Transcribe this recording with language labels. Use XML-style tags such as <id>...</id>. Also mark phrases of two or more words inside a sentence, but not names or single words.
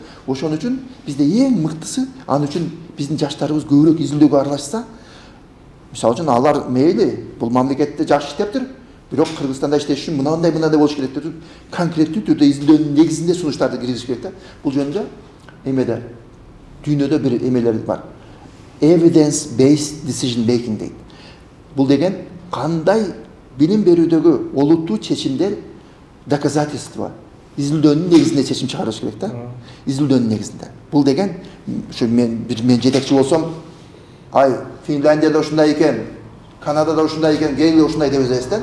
<ky>Ошон үчүн бизде эң мыктысы, аны үчүн биздин жаштарыбыз көбүрөөк изилдөөгө аралашса, мисалы үчүн алар мейли, бул мамлекетте жакшы иштептир, бирок Кыргызстанда иштеш үчүн мындай болуш керек деп конкреттүү түрдө изилдөөнүн негизинде сунуштарды киргизиш керек да. Бул жөнүндө эмеде дүйнөдө бир эмелер бар.</ky> <en>Evidence based decision making дейт.</en> <ky>Бул деген кандай билим берүүдөгү олуттуу чечимдер доказательство, изилдөөнүн негизинде чечим чыгарыш керек да. Изилдөөнүн негизинде. Бул деген ушу мен жетекчи болсом, ай Финляндияда ушундай экен, Канадада ушундай экен, келе ушундай деп эзестен.</ky>